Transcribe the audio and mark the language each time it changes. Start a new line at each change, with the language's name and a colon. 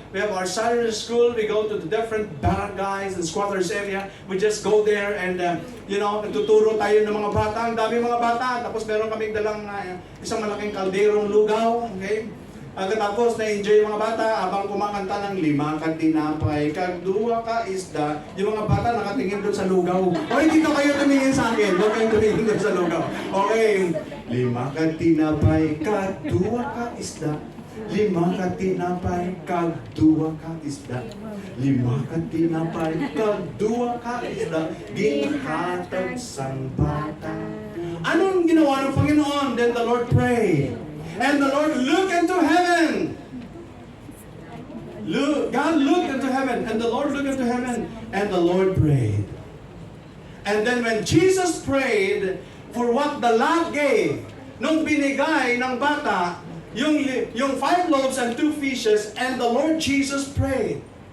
English: We have our Saturday school, we go to the different barangays and squatters area. We just go there and,
Filipino: nagtuturo tayo ng mga bata. Ang dami mga bata. Tapos meron kaming dalang isang malaking kalderong lugaw. Okay? Tapos na-enjoy yung mga bata habang kumakanta ng
Hiligaynon: 5 ka tinapay, kag 2 ka isda.
Filipino: Yung mga bata nakatingin doon sa lugaw. Okay, dito kayo tumingin sa akin. Huwag kayong tumingin doon sa lugaw. Okay,
Hiligaynon: 5 ka tinapay, kag 2 ka isda. 5 ka tinapay, kag 2 ka isda. 5 ka tinapay, kag 2 ka isda. Ginhatag sang bata.
Filipino: Anong ginawa ng Panginoon?
English: Then the Lord prayed. And the Lord looked into heaven. God looked into heaven. And the Lord looked into heaven. And the Lord prayed. And then when Jesus prayed for what the lad gave,
Filipino: nung binigay ng bata,
English: yung 5 loaves and 2 fishes, and the Lord Jesus prayed.